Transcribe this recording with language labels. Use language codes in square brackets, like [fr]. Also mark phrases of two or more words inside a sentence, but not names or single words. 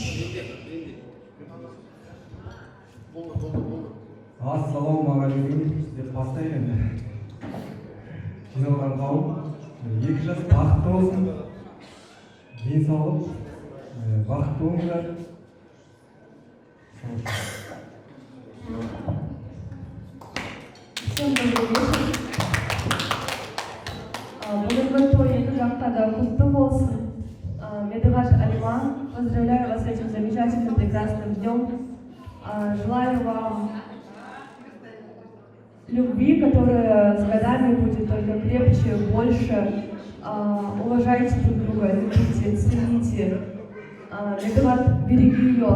[kk] Ассалаумағалейкум деп бастайын енді. Жиналған қауым, екі жас бақытты болсын, денсаулық, бақытты болыңыздар. [ru] Всем добрый вечер. [kk] Бүгінгі той екі жақта да құтты болсын. [ru] Медғат, Алима, поздравляю вас с этим замечательным, прекрасным днем. Желаю вам любви, которая с годами будет только крепче, больше. Уважайте друг друга, любите, цените. Медғат, береги ее.